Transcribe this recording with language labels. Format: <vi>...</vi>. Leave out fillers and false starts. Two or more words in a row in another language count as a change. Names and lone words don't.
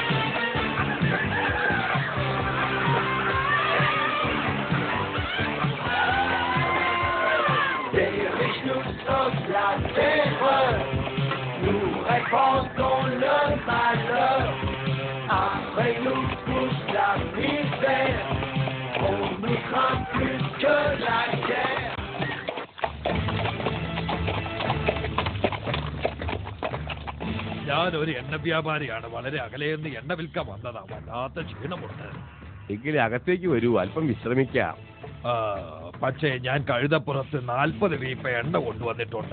<fr>Dirige-nous sur la terre, nous répandons le malheur, après nous pousse la misère. On nous craint plus que la guerre.</fr> <ml>ഞാനൊരു എണ്ണ വ്യാപാരിയാണ്. വളരെ അകലെയെന്ന് എണ്ണ വിൽക്കാൻ വന്നതാ. വല്ലാത്ത ക്ഷീണമുണ്ട്. എങ്കിലും അകത്തേക്ക് വരൂ, അല്പം വിശ്രമിക്കാം. പക്ഷേ ഞാൻ കഴുതപ്പുറത്ത് 40 വീപ്പ എണ്ണ കൊണ്ടുവന്നിട്ടുണ്ട്.</ml>